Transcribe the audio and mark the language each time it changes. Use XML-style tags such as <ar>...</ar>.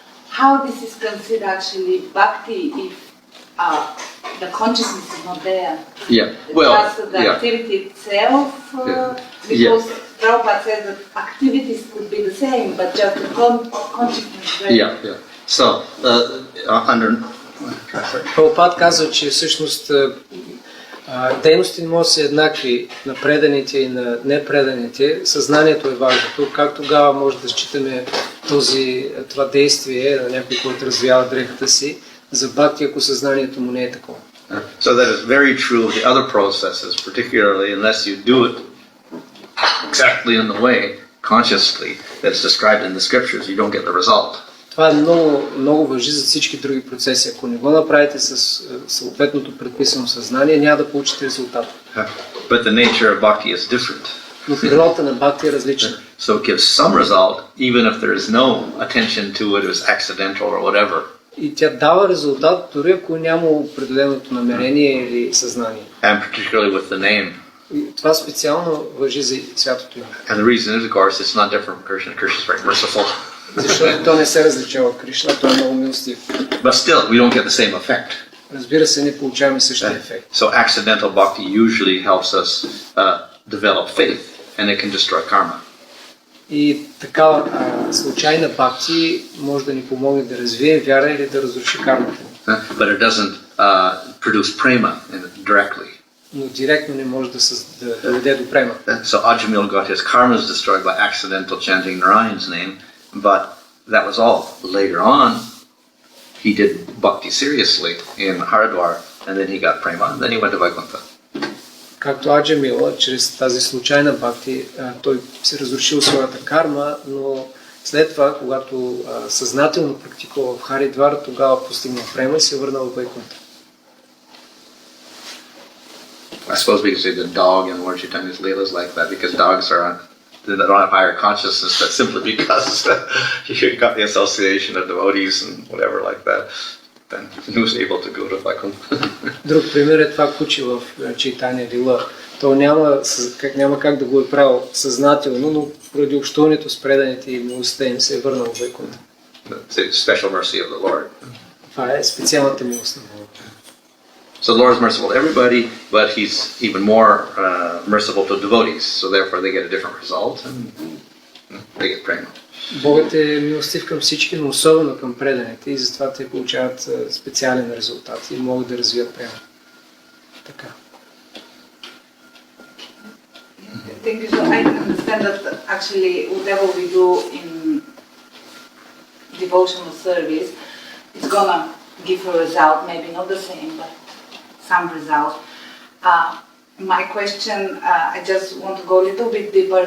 <en>How this is considered actually bhakti if the consciousness is not there? Yeah, well, just the activity itself, because Prabhupada says that activities could be the same, but just the consciousness. Yeah. So, under...</en> <bg>Прабхупад казва, че всъщност дейности не могат да са еднакви на преданите и на непреданите. Съзнанието е важното. Как тогава може да считаме това действие на някой, който развява дрехата си, за бхакти, ако съзнанието му не е такова?</bg> <en>So that is very true of the other processes, particularly unless you do it exactly in the way, consciously, that's described in the scriptures, you don't get the result.</en> <bg>Това много важи за всички други процеси. Ако не го направите с съответното предписано съзнание, няма да получите резултат.</bg> <en>But the nature of bhakti is different.</en> <bg>Но природата на бхакти е различна.</bg> <en>So it gives some result, even if there is no attention to it, it was accidental or whatever.</en> <bg>И тя дава резултат, дори ако няма определеното намерение или съзнание.</bg> <en>And particularly with the name.</en> <bg>И това специално важи за святото име.</bg> <en>And the reason is, of course, it's not different from Krishna. Krishna is very merciful.</en> <bg>Защото то не се различава от Кришна, той е много милостив.</bg> <en>But still, we don't get the same effect.</en> <bg>Разбира се, не получаваме същия ефект.</bg> <en>So accidental bhakti usually helps us develop faith, and it can destroy karma.</en> <bg>И такава случайна бхакти може да ни помогне да развием вяра или да разруши кармата.</bg> <en>But it doesn't produce prema directly.</en> <bg>Но директно не може да доведе до према.</bg> <en>So Ajamil got his karmas destroyed by accidental chanting Narayan's name, but that was all. Later on, he did bhakti seriously in Haridwar, and then he got prema, and then he went to Vaikuntha.</en> <bg>Както Аджамила, чрез тази случайна бхакти, той се разрушил своята карма, но след това, когато съзнателно практикува в Харидвар, тогава постигнал према и се върнал в Вайкунта.</bg> <en>I suppose we could say the dog in Lord Chaitanya's Leela is like that, because dogs they don't have higher consciousness, but simply because you got the association of devotees and whatever like that, then he was able to go to Vaikuntha.</en> <bg>Друг пример е това куче в Чайтания Лила. То няма как да го е правил съзнателно, но поради общуването с преданите и милостта им се е върнал в Вайкунта.</bg> <en>Special mercy of the Lord.</en> <bg>Това е специалната милост на Бога.</bg> <en>So the Lord is merciful to everybody, but He's even more merciful to devotees. So therefore, they get a different result, and they get prema.</en> <bg>Богът е милостив към всички, но особено към преданите, и затова те получават специален резултат и могат да развият према. Така.</bg> <en>Thank you. So I understand that actually whatever we do in devotional service, it's gonna give a result, maybe not the same, but some result. My question, I just want to go a little bit deeper.</en>